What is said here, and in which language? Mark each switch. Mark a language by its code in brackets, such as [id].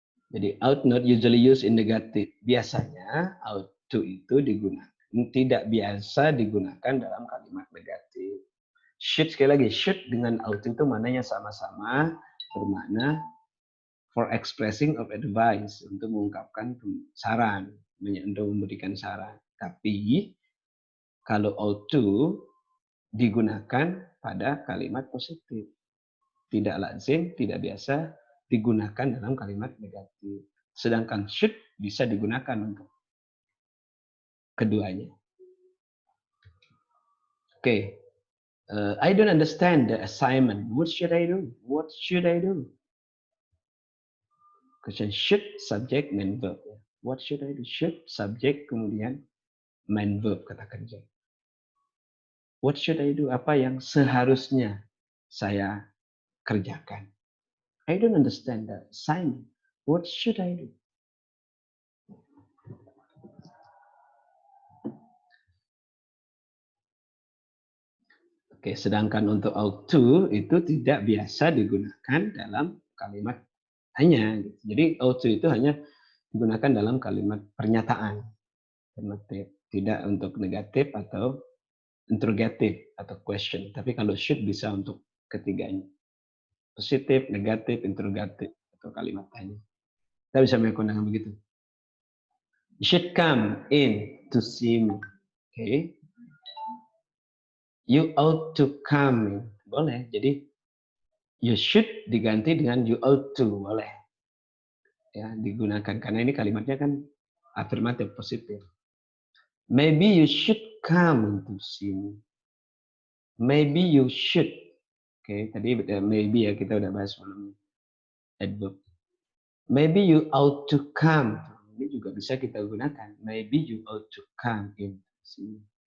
[en] Jadi ought not usually used in negative. [id] Biasanya ought to itu digunakan. Tidak biasa digunakan dalam kalimat negatif. Should sekali lagi, should dengan ought itu mananya sama-sama bermakna [en] for expressing of advice, [id] untuk mengungkapkan saran, untuk memberikan saran. Tapi kalau ought to digunakan pada kalimat positif. Tidak lazim, tidak biasa digunakan dalam kalimat negatif. Sedangkan should bisa digunakan untuk keduanya. Oke. [en] I don't understand the assignment. What should I do? What should I do? Question should, subject, main verb. What should I do? Should, subject, [id] kemudian [en] main verb, [id] kata kerja. [en] What should I do? [id] Apa yang seharusnya saya kerjakan? [en] I don't understand the assignment. What should I do? [id] Oke, sedangkan untuk ought to itu tidak biasa digunakan dalam kalimat hanya. Jadi ought to itu hanya digunakan dalam kalimat pernyataan. Tidak untuk negatif atau interrogative atau question. Tapi kalau should bisa untuk ketiganya. Positif, negatif, interrogatif atau kalimat tanya. Kita bisa melakukan dengan begitu. [en] You should come in to see me. Okay. You ought to come. [id] Boleh. Jadi you should diganti dengan you ought to. Boleh. Ya, digunakan. Karena ini kalimatnya kan afirmatif, positif. [en] Maybe you should come to see me. Maybe you should. [id] Oke, tadi maybe ya kita udah bahas sebelumnya. Adverb. [en] Maybe you ought to come. [id] Ini juga bisa kita gunakan. [en] Maybe you ought to come in to see me.